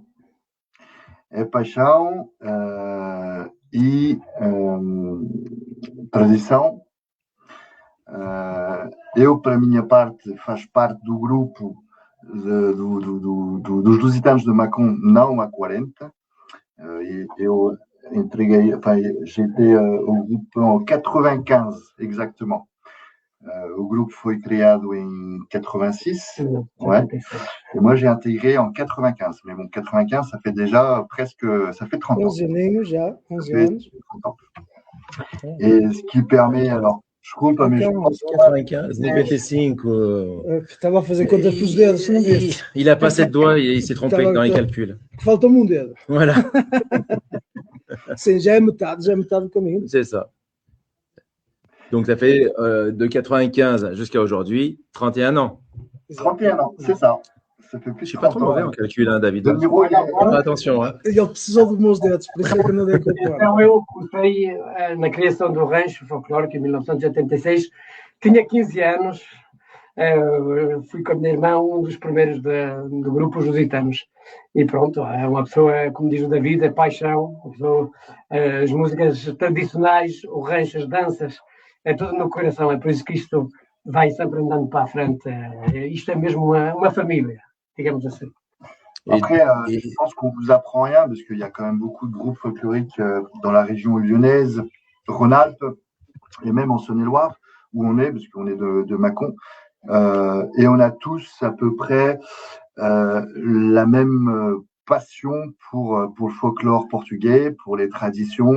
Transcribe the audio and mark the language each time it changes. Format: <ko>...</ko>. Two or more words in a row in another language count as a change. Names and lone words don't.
<pt>É paixão e tradição. Eu, para a minha parte, faço parte do grupo dos Lusitanos de Mâcon, não há 40. Eu entreguei,</pt> <fr>j'étais au groupe en 95, exactement.</fr> <pt>O grupo foi criado em 86, ouais.</pt> <fr>Et moi j'ai intégré en 95. Mais bon, 95, ça fait déjà presque, ça fait 30 ans.</fr> <pt>11 aninhos já, 11 anos.</pt> <fr>Et ce qui permet, alors,</fr> <pt>desculpa, mas... 95, 95. Estava a fazer contas com os dedos, não viste?</pt> <fr>Il a pas 7 doigts, il s'est trompé dans les calculs.</fr> <pt>Falta-me um dedo.</pt> <fr>Voilà.</fr> <pt>Sim, já é metade do caminho.</pt> <fr>C'est ça. Donc, ça fait de 95 jusqu'à aujourd'hui, 31 ans. 31 ans, c'est ça. Ça fait plus Je ne suis pas trop mauvais en calcul, hein, David. Attention. Hein.</fr> <pt>Ele precisou dos meus dedos, por isso é que eu não dei conta. Então, eu comecei na criação do rancho folclórico em 1986. Tinha 15 anos. Fui com a minha irmã um dos primeiros do grupo Os Lusitanos. E pronto, é uma pessoa, como diz o David, é paixão. As músicas tradicionais, o rancho, as danças, é tudo no coração. É por isso que isto vai sempre andando para a frente. Isto é mesmo uma família, digamos assim.</pt> <fr>Après, je pense qu'on vous apprend rien, parce qu'il y a quand même beaucoup de groupes folkloriques dans la région lyonnaise, Rhône-Alpes, et même en Saône-et-Loire, où on est, parce qu'on est de Mâcon. Et on a tous à peu près la même passion pour le folklore portugais, pour les traditions.</fr>